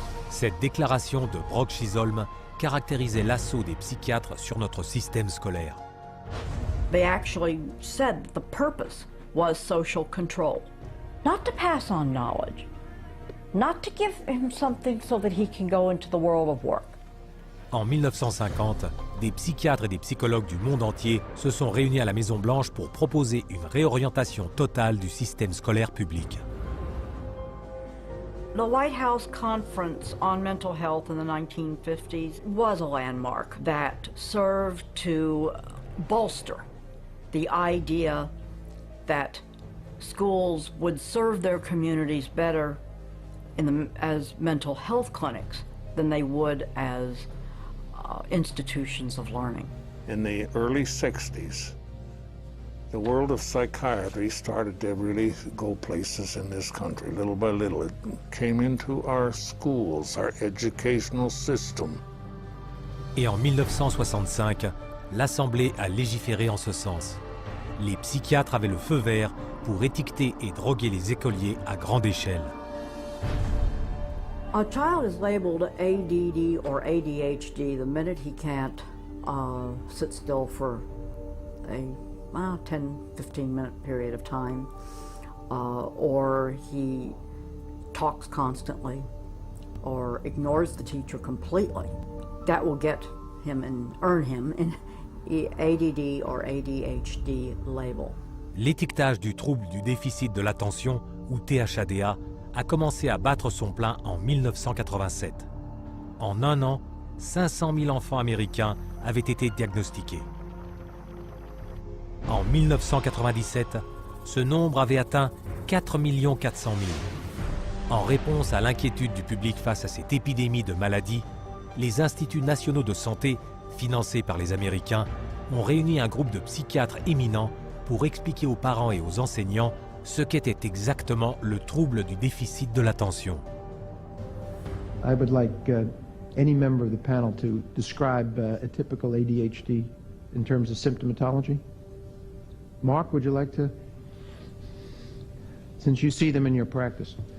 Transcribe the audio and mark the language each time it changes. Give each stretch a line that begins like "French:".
French: Cette déclaration de Brock-Chisholm caractérisait l'assaut des psychiatres sur notre système scolaire.
English: They actually said that the purpose was social control, not to pass on knowledge, not to give him something so that he can go into the world of work.
French: En 1950, des psychiatres et des psychologues du monde entier se sont réunis à la Maison-Blanche pour proposer une réorientation totale du système scolaire public.
English: The White House Conference on Mental Health in the 1950s was a landmark that served to bolster the idea that schools would serve their communities better as mental health clinics than they would as institutions of learning. In the early 60s, the world of psychiatry started to really go places in this country. Little by little, it came into our schools, our educational system.
French: Et en 1965, l'Assemblée a légiféré en ce sens. Les psychiatres avaient le feu vert pour étiqueter et droguer les écoliers à grande échelle.
English: A child is labeled ADD or ADHD the minute he can't sit still for a 10-15 minute period of time, or he talks constantly, or ignores the teacher completely. That will get him and earn him an ADD or ADHD label.
French: L'étiquetage du trouble du déficit de l'attention, ou THADA, a commencé à battre son plein en 1987. En un an, 500 000 enfants américains avaient été diagnostiqués. En 1997, ce nombre avait atteint 4 400 000. En réponse à l'inquiétude du public face à cette épidémie de maladies, les instituts nationaux de santé, financés par les Américains, ont réuni un groupe de psychiatres éminents pour expliquer aux parents et aux enseignants ce qu'était exactement le trouble du déficit de l'attention.
English: I would like any member of the panel to describe a typical ADHD in terms of symptomatology. Mark, would you like to? Since you see them in your practice.